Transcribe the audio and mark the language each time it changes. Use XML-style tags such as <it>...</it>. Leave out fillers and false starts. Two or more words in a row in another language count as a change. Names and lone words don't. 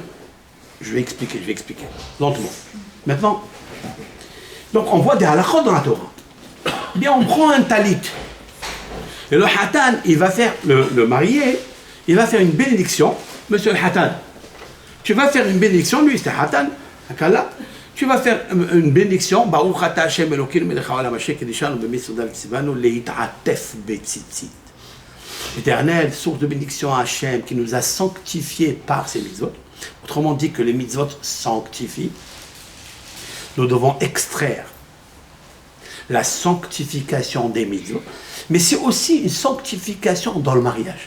<fr>Je vais expliquer, lentement. Maintenant, donc on voit des halakhot dans la Torah. Eh bien, on prend un talit. Et le hatan, il va faire, le marié, il va faire une bénédiction. Monsieur le hatan, tu vas faire une bénédiction, lui c'est hatan, akala. Tu vas faire une bénédiction.</fr> <he>ברוך אתה השם אלוקינו מלך העולם אשר קדשנו במצוות צונו להתעטף בציצית.</he> <fr>Éternel, source de bénédiction à Hashem qui nous a sanctifiés par ses mitzvot. Autrement dit que les mitzvot sanctifient. Nous devons extraire la sanctification des mitzvot. Mais c'est aussi une sanctification dans le mariage.</fr>